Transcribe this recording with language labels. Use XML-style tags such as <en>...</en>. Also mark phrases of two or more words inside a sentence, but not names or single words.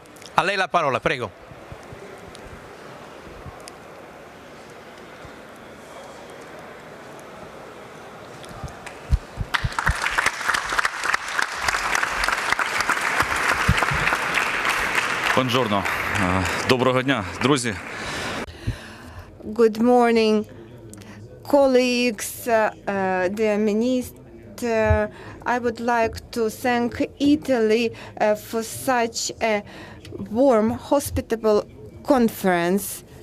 <it>A lei la parola, prego. Buongiorno,</it> <uk>доброго дня, друзі.</uk> <en>Good morning, colleagues, dear Minister. I would like to thank Italy for such a warm, hospitable conference.</en>